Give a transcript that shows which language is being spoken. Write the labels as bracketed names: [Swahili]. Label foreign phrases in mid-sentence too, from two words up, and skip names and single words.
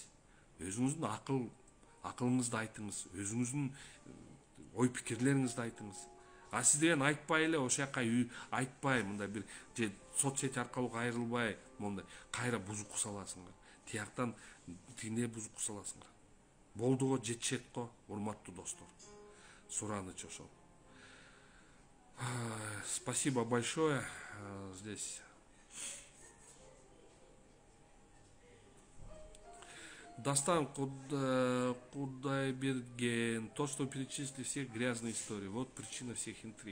[Kyrgyz] Өзүңүздүн акылыңызды айтыңыз, өзүңүздүн ой пикирлериңизди айтыңыз. А сиз деген айтпай эле ошол жака айтпай, мындай бир же соцсети аркылуу кайрылбай, мондай кайра бузук саласыңар. Тияктан тигине бузук саласыңар. Болду го, жетишет го, урматтуу достор. Сураныч ошол. [Russian] Спасибо большое. Здесь Дастан Кудайберген. То, что перечислили все грязные истории. Вот причина всех интриг.